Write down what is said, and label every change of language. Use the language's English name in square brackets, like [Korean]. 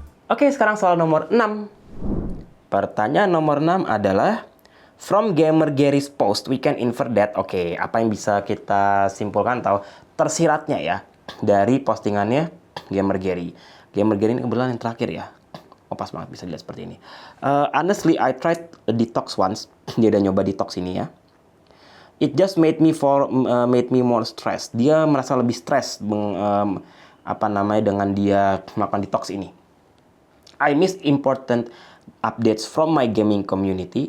[Indonesian] Oke, sekarang soal nomor 6. Pertanyaan nomor 6 adalah, [English] from Gamer Gary's post, we can infer that, [Indonesian] oke, apa yang bisa kita simpulkan atau tersiratnya ya, dari postingannya Gamer Gary. Gamer Gary ini kebetulan yang terakhir ya. Oh, pas banget bisa dilihat seperti ini. [English] Honestly, I tried a detox once. [Indonesian] Dia udah nyoba detox ini ya. [English] It just made me more stressed. [Indonesian] Dia merasa lebih stres dengan dia melakukan detox ini. [English] I missed important updates from my gaming community.